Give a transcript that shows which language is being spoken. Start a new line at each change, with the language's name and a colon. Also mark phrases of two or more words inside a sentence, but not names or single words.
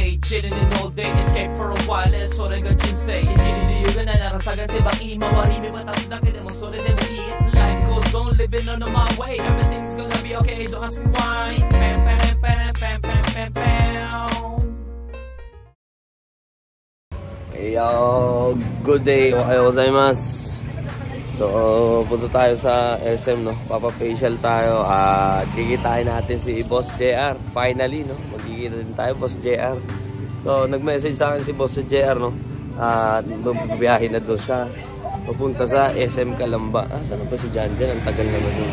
English: chilling in all day, escape for a while,
Japanese: それが人生。生きる理由がないなら探せばいい。周り見渡すだけでもそれでもいい。
English: Life goes on, living on my way. Everything's gonna be okay, don't ask me why. Pam, pam, pam, pam, pam, pam, pam. Yo, good day,
Japanese: おはようございます.
Filipino: So, punta tayo sa SM, no? Papa-facial tayo at kikitain natin si Boss JR. Finally, no? Magkikita din tayo, Boss JR. So, nag-message sa akin si Boss JR, no? At mabiyahin na doon siya. Papunta sa SM Calamba. Saan ba si Jan Jan? Ang tagal naman doon.